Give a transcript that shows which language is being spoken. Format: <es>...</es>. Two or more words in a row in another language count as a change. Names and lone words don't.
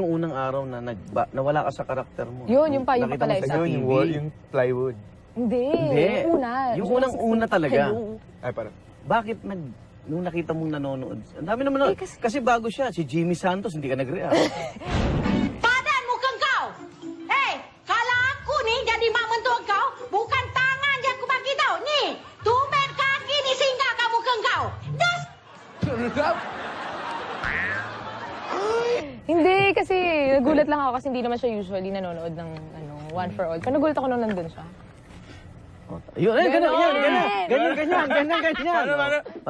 <tl>yung unang araw na nawala ka sa karakter mo. Yun, yung pa- yung Nakita mo papalay sa Yun, yung TV. wall, yung plywood. Hindi. Hindi. Yung una. Yung unang-una talaga. Hello. Ay, parang, Bakit nung nakita mong nanonood? Ang dami naman na, kasi bago siya, si Jimmy Santos, hindi ka nag-react.</tl> <ms>Padan mukhang kau! Hei, kalau aku nih jadi mak mentua kau, bukan tangan je aku bagi tau. Ni, tumben kaki ni singgah kamu mukhang kau. Das!</ms> <tl>Hindi, kasi nagulat lang ako kasi hindi naman siya usually nanonood ng One for All. Pero nagulat ako nung nandun siya. Yun, ganyan. Ganon. Paano?</tl>